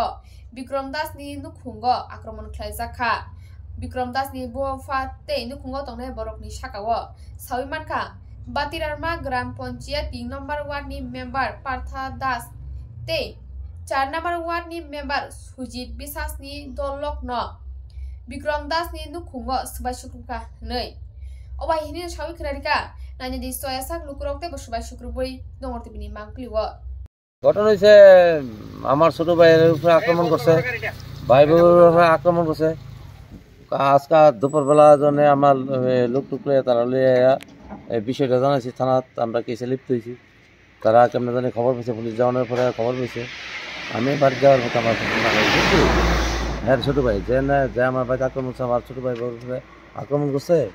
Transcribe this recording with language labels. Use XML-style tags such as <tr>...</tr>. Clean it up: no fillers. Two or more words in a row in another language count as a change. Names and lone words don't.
<trp>Bikram Das ni nukungo akromon khlaijaka Bikram Das ni bofa te nukungo tongnai borok ni sakao Saiman kha Batirarma Gram Panchayat 3</trp> <en>number ward</en> <trp>ni member Partha Das te 4</trp> <en>number ward</en> <trp>ni member Sujit Bisas ni dolok no Bikram Das ni nukungo subai sukruka nei obai hini sawi khrarika nanya di soyasak lukurok te subai sukruboi dongorti bini mangkliwo</trp> <bn>ঘটনা হয়েছে আমার ছোট ভাইয়ের উপরে আক্রমণ করছে ভাই বোনের উপরে আক্রমণ করছে আজকে দুপুরবেলা জন্য আমার লোক টুকরে তারা লিয়ে এই বিষয়টা জানাইছি থানাত আমরা কেসে লিপ্ত হয়েছি তারা কেমন জানি খবর পেয়েছে পুলিশ যাওয়ানোর পরে খবর পেয়েছে আমি বাড়ি যাওয়ার মতো আমার হ্যাঁ ছোটো ভাই যে আমার ভাইকে আক্রমণ করছে আমার ছোটো ভাই বোনের উপরে আক্রমণ করছে</bn>